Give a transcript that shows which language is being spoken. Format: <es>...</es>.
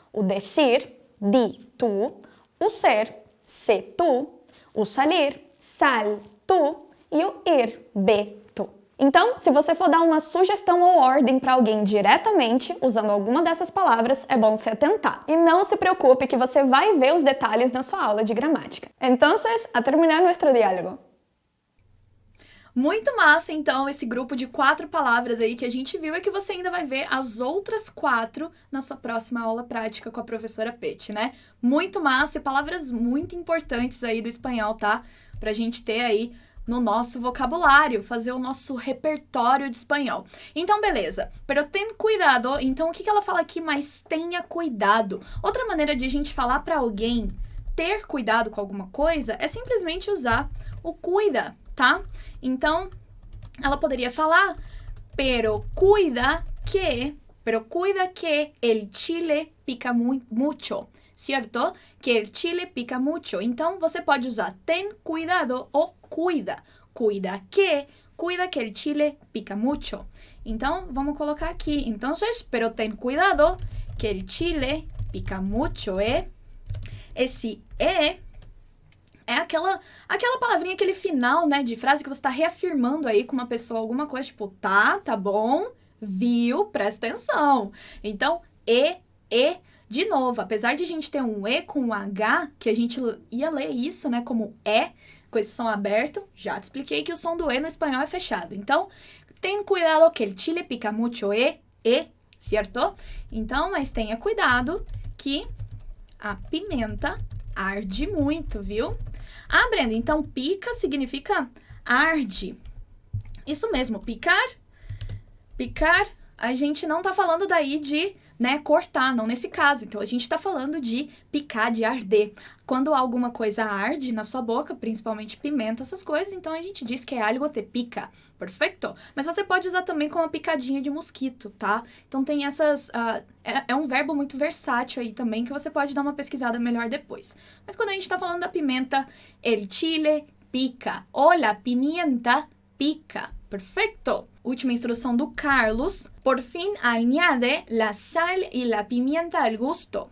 <es>O decir, di tu, o ser, sé tu, o salir, sal tu e o ir, ve tu.</es> <pt>Então, se você for dar uma sugestão ou ordem para alguém diretamente, usando alguma dessas palavras, é bom se atentar. E não se preocupe que você vai ver os detalhes na sua aula de gramática.</pt> <es>Entonces, a terminar nuestro diálogo.</es> <pt>Muito massa, então, esse grupo de 4 palavras aí que a gente viu, é que você ainda vai ver as outras 4 na sua próxima aula prática com a professora Peti, né? Muito massa e palavras muito importantes aí do espanhol, tá? Pra gente ter aí no nosso vocabulário, fazer o nosso repertório de espanhol. Então, beleza.</pt> <es>Pero ten cuidado.</es> <pt>Então, o que ela fala aqui? Mas tenha cuidado. Outra maneira de a gente falar pra alguém ter cuidado com alguma coisa é simplesmente usar o cuida, tá? Então, ela poderia falar,</pt> <es>pero cuida que el chile pica mucho, ¿cierto? Que el chile pica mucho.</es> <pt>Então, você pode usar ten cuidado ou cuida.</pt> <es>Cuida que el chile pica mucho.</es> <pt>Então, vamos colocar aqui.</pt> <es>Entonces, pero ten cuidado que el chile pica mucho,</es> <pt>Esse é aquela palavrinha, aquele final, né, de frase que você tá reafirmando aí com uma pessoa, alguma coisa, tipo, tá bom, viu, presta atenção. Então, de novo, apesar de a gente ter um E com um H, que a gente ia ler isso, né, como com esse som aberto, já te expliquei que o som do E no espanhol é fechado. Então,</pt> <es>ten cuidado que el chile pica mucho, ¿cierto?</es> <pt>Então, mas tenha cuidado que a pimenta arde muito, viu? Ah, Brenda, então pica significa arde. Isso mesmo, picar. Picar, a gente não tá falando daí de, né, cortar, não nesse caso. Então, a gente tá falando de picar, de arder. Quando alguma coisa arde na sua boca, principalmente pimenta, essas coisas, então a gente diz que é algo te pica. Perfeito? Mas você pode usar também como uma picadinha de mosquito, tá? Então, tem essas... é um verbo muito versátil aí também, que você pode dar uma pesquisada melhor depois. Mas quando a gente tá falando da pimenta,</pt> <es>el chile pica.</es> <pt>Ou</pt> <es>la pimienta pica. Perfecto.</es> <pt>Última instrução do Carlos.</pt> <es>Por fin, añade la sal y la pimienta al gusto.</es>